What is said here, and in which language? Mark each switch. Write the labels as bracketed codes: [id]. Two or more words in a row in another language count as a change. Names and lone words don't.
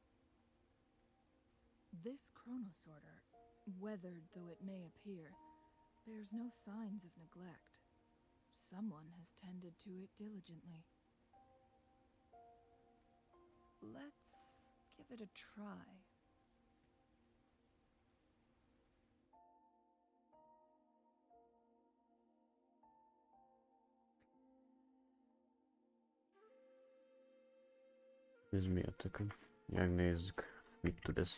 [en] This chronosorter, weathered though it may appear, There's no signs of neglect. Someone has tended to it diligently. Let's give it a try. [hu] Ez mi a tököm? Megnézzük. Mit tud ez?